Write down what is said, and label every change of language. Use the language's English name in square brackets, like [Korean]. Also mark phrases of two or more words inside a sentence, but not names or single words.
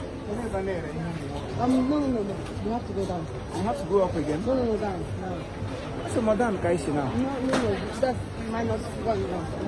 [Igbo] Onye ebe a na-ere ihe ụmụ nwoke? [English] Um, no, no, no, no. You have to go down. You have to go up again? No, no, no, down. No. I said, "Madam, [Igbo] ka isi [English] now?" No, no, no. That's minus one now.